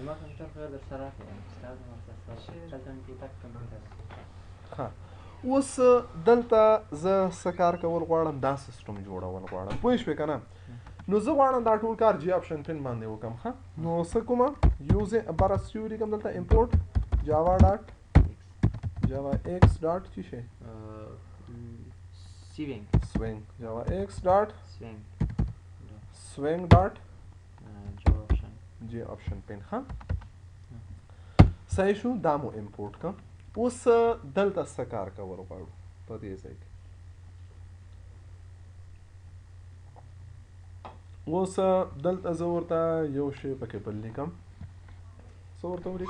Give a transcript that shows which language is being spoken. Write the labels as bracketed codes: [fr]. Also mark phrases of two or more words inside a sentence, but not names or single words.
[ps] ښه، اوس دلته زه څه کار کول غواړم؟ دا سیسټم جوړول غواړم، پوه شوې که نه؟ نو زه غواړم دا ټول کار [en] J option pane [ps] باندې وکړم. ښه، نو څه کومه؟ [en] using brace [ps] یو لیکم دلته [en] import java dot java x dot [ps] څه شی [en] swing java x dot swing dot j option pin. [ps] ها صحیح شو، دا مو امپورټ کا. اوس دلته څه کار کول غواړو په دې ځای کې؟ اوس دلته زه ورته یو شی پکې بل لیکم. څه ورته ولیکم؟